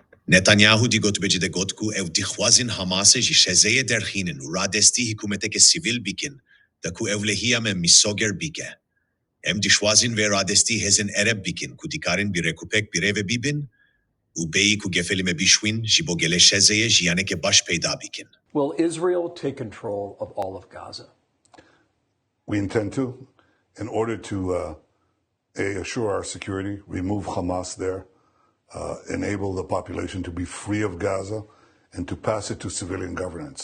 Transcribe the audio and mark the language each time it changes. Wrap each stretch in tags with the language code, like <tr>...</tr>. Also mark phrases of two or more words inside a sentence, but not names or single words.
<ku>Netanyahu di gotûbêjêde got ku ew dixwazin Hamasê ji Xezzeyê derxînin û radestî hikûmeteke sivîl bikin da ku ewlehiya me misoger bike. Em dixwazin vê radestî hêzên ereb bikin ku dikarin bi rekûpek bi rêve bibin û bêyî ku gefelî me bişwîn ji bo gelê Xezzeyê jiyaneke baş peyda bikin.</ku> <en>Will Israel take control of all of Gaza? We intend to, in order to assure our security, remove Hamas there, enable the population to be free of Gaza, and to pass it to civilian governance.</en>